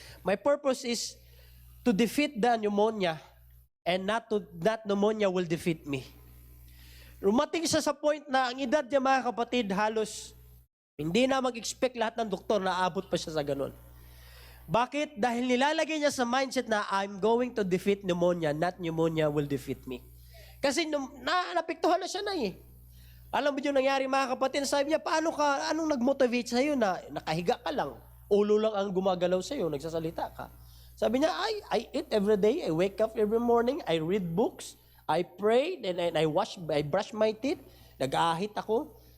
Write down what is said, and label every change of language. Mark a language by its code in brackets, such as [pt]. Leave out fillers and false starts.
[en] My purpose is to defeat the pneumonia, and not pneumonia will defeat me. [tl] Rumating siya sa point na ang edad niya mga kapatid, halos hindi na mag-expect lahat ng doktor na aabot pa siya sa ganun. Bakit? Dahil nilalagay niya sa mindset na [en] I'm going to defeat pneumonia, not pneumonia will defeat me. [tl] Kasi napektuhan na siya na eh. Alam mo yung nangyari mga kapatid, sabi niya, anong nag-motivate sa'yo na nakahiga ka lang, ulo lang ang gumagalaw sa'yo, nagsasalita ka. Sabi niya, [en] I eat every day, I wake up every morning, I read books, I pray, and I brush my teeth, [tl] nag-aahit ako.